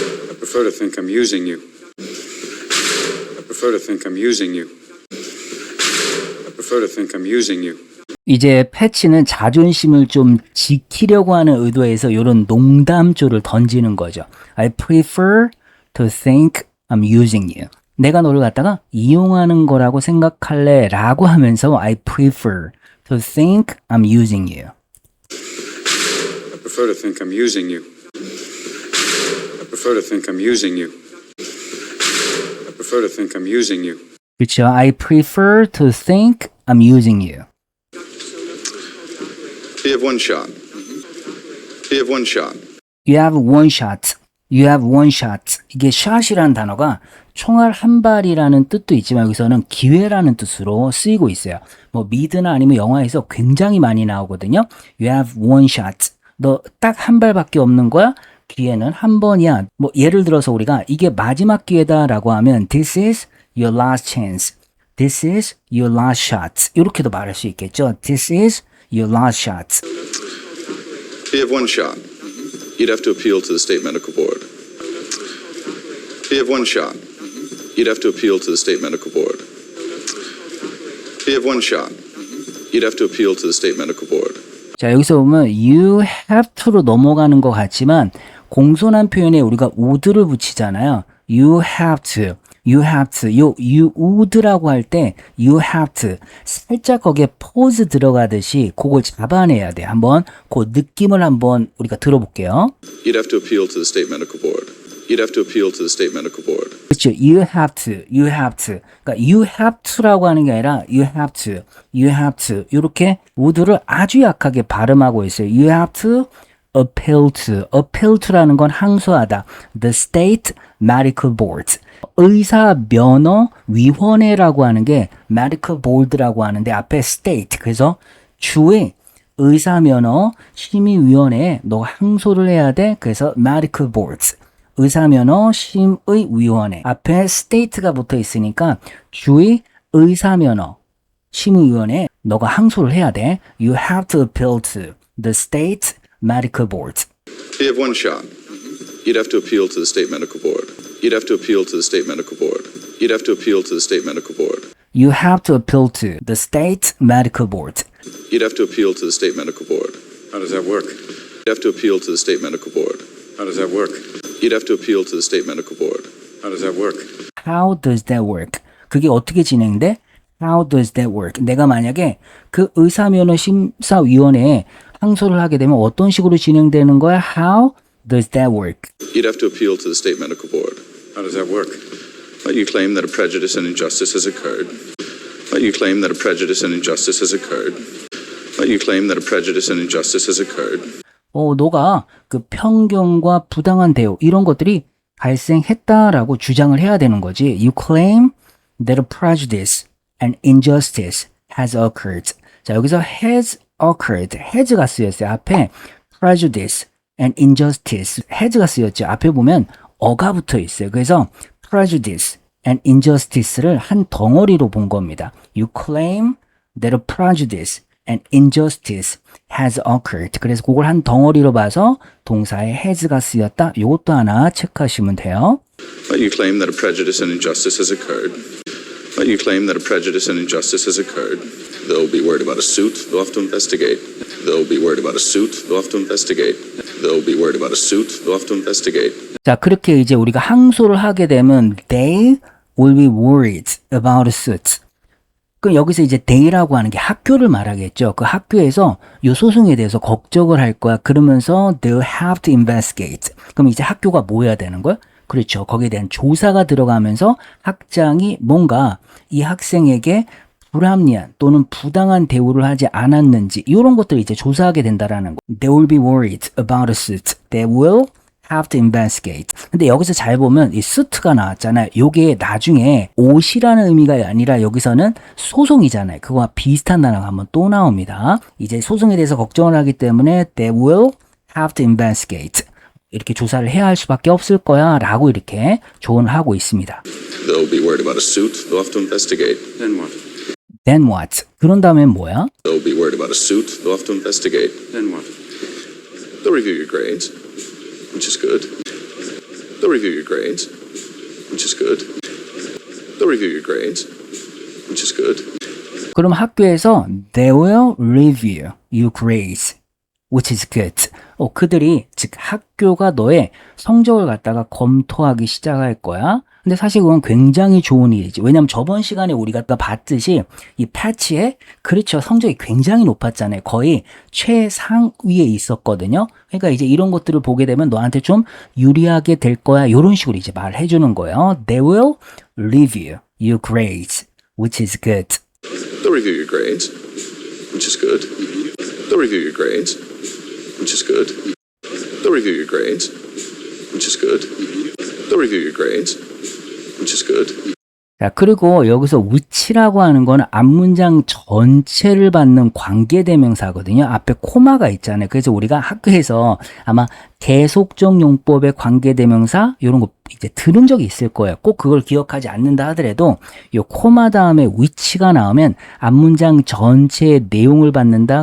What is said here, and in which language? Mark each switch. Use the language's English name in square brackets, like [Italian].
[English] I prefer to think I'm using you. I prefer to think I'm using you. I prefer to think I'm using you. [Korean] 이제 패치는 자존심을 좀 지키려고 하는 의도에서 이런 농담조를 던지는 거죠. [English] I prefer to think I'm using you. [Korean] 내가 너를 갖다가 이용하는 거라고 생각할래 라고 하면서 [English] I prefer to think I'm using you. I prefer to think I'm using you. I prefer to think I'm using you. I prefer to think I'm using you. [Korean] 그렇죠. [English] I prefer to think I'm using you. You have one shot. You have one shot. You have one shot. You have one shot. [Korean] 이게 shot이라는 단어가 총알 한 발이라는 뜻도 있지만 여기서는 기회라는 뜻으로 쓰이고 있어요. 뭐 미드나 아니면 영화에서 굉장히 많이 나오거든요. [English] You have one shot. [Korean] 너 딱 한 발밖에 없는 거야? 기회는 한 번이야. 뭐 예를 들어서 우리가 이게 마지막 기회다라고 하면 [English] This is your last chance. This is your last shot. [Korean] 이렇게도 말할 수 있겠죠. [English] This is your last shot. You have one shot. You'd have to appeal to the state medical board. You have one shot. You'd have to appeal to the state medical board. You have one shot. You'd have to appeal to the state medical board. [Korean] 자, 여기서 보면 you have to로 넘어가는 것 같지만 공손한 표현에 우리가 would를 붙이잖아요. [English] You have to. You have to. [Korean] 요 [English] you would [Korean] 라고 할 때 [English] you have to. [Korean] 살짝 거기에 pause 들어가듯이 그걸 잡아내야 돼. 한번 그 느낌을 한번 우리가 들어볼게요. [English] You'd have to appeal to the state medical board. You'd have to appeal to the state medical board. [Korean] 그렇죠. [English] You have to. You have to. [Korean] 그러니까 [English] you have to [Korean] 라고 하는 게 아니라 [English] you have to. You have to. [Korean] 이렇게 would를 아주 약하게 발음하고 있어요. [English] You have to appeal to. [Korean] appeal to라는 건 항소하다. [English] The state medical board. [Korean] 의사면허위원회라고 하는 게 medical board라고 하는데 앞에 state. 그래서 주의 의사면허 심의위원회에 너 항소를 해야 돼. 그래서 medical boards. 의사면허 심의위원회. 앞에 state가 붙어 있으니까 주의 의사면허 심의위원회에 너가 항소를 해야 돼. [English] You have to appeal to the state medical board. You have one shot. You'd have to appeal to the state medical board. You'd have to appeal to the state medical board. You'd have to appeal to the state medical board. You have to appeal to the state medical board. You'd have to appeal to the state medical board. How does that work? You'd have to appeal to the state medical board. How does that work? You'd have to appeal to the state medical board. How does that work? How does that work? [Korean] 그게 어떻게 진행돼? [English] How does that work? [Korean] 내가 만약에 그 의사면허 심사위원회에 항소를 하게 되면 어떤 식으로 진행되는 거야? [English] How does that work? You'd have to appeal to the state medical board. How does that work? You claim that a prejudice and injustice has occurred. You claim that a prejudice and injustice has occurred. You claim that a prejudice and injustice has occurred. [Korean] 너가 그 편견과 부당한 대우 이런 것들이 발생했다라고 주장을 해야 되는 거지. [English] You claim that a prejudice and injustice has occurred. [Korean] 자, 여기서 has occurred, has가 쓰였어요. 앞에 prejudice and injustice, has가 쓰였죠. 앞에 보면 어가 붙어 있어요. 그래서 prejudice and injustice를 한 덩어리로 본 겁니다. [English] You claim that a prejudice and injustice has occurred. [Korean] 그래서 그걸 한 덩어리로 봐서 동사에 has가 쓰였다. 이것도 하나 체크하시면 돼요. [English] You claim that a prejudice and injustice has occurred. You claim that a prejudice and injustice has occurred. They'll be worried about a suit. They'll have to investigate. They'll be worried about a suit. They'll have to investigate. They'll be worried about a suit. They'll have to investigate. [Korean] 자, 그렇게 이제 우리가 항소를 하게 되면 [English] they will be worried about a suit. [Korean] 그럼 여기서 이제 they라고 하는 게 학교를 말하겠죠. 그 학교에서 이 소송에 대해서 걱정을 할 거야. 그러면서 [English] they'll have to investigate. [Korean] 그럼 이제 학교가 뭐 해야 되는 거야? 그렇죠. 거기에 대한 조사가 들어가면서 학장이 뭔가 이 학생에게 불합리한 또는 부당한 대우를 하지 않았는지 이런 것들을 이제 조사하게 된다라는 거. [English] They will be worried about a suit. They will have to investigate. [Korean] 근데 여기서 잘 보면 이 suit가 나왔잖아요. 요게 나중에 옷이라는 의미가 아니라 여기서는 소송이잖아요. 그거와 비슷한 단어가 한번 또 나옵니다. 이제 소송에 대해서 걱정을 하기 때문에 [English] they will have to investigate. [Korean] 이렇게 조사를 해야 할 수밖에 없을 거야 라고 이렇게 조언을 하고 있습니다. [English] They'll be worried about a suit. They'll have to investigate. Then what? Then what? [Korean] 그런 다음에 뭐야? [English] They'll be worried about a suit. They'll have to investigate. Then what? They'll review your grades, which is good. They'll review your grades, which is good. They'll review your grades, which is good. [Korean] 그럼 학교에서 [English] they will review your grades, which is good. [Korean] 그들이 즉 학교가 너의 성적을 갖다가 검토하기 시작할 거야. 근데 사실 그건 굉장히 좋은 일이지. 왜냐면 저번 시간에 우리가 봤듯이 이 패치에 그렇죠. 성적이 굉장히 높았잖아요. 거의 최상위에 있었거든요. 그러니까 이제 이런 것들을 보게 되면 너한테 좀 유리하게 될 거야. 이런 식으로 이제 말해 주는 거예요. [English] They will review your grades, which is good. They'll review your grades, which is good. They'll review your grades, which is good. They'll review your grades, which is good. They'll review your grades, which is good. [Korean] 자, 그리고 여기서 which라고 하는 거는 앞문장 전체를 받는 관계대명사거든요. 앞에 코마가 있잖아요. 그래서 우리가 학교에서 아마 계속적 용법의 관계대명사 이런 거 이제 들은 적이 있을 거예요. 꼭 그걸 기억하지 않는다 하더라도 이 코마 다음에 which가 나오면 앞문장 전체의 내용을 받는다.